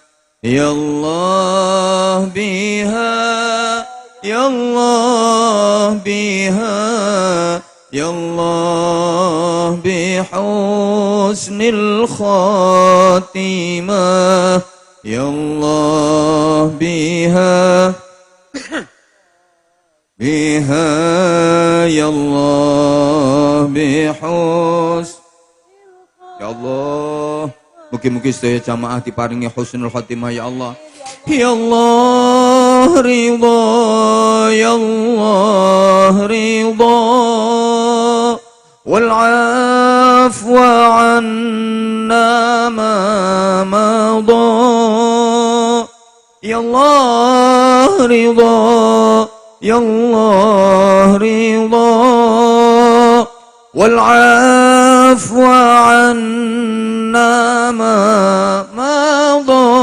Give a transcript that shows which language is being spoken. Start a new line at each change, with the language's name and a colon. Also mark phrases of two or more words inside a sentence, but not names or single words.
Arabic: يا الله بها، يا الله بها، يا الله بحسن الخاتمة. يا الله بها، بها، يا الله بحس. يا الله,
Javanese: mugi-mugi sedaya jamaah diparingi
Arabic: حسن الخاتمة يا الله. يا الله رضا، يا الله رضا، والعفو عنا ما مضى. يا الله رضا، يا الله رضا، والعفو عنا ما مضى.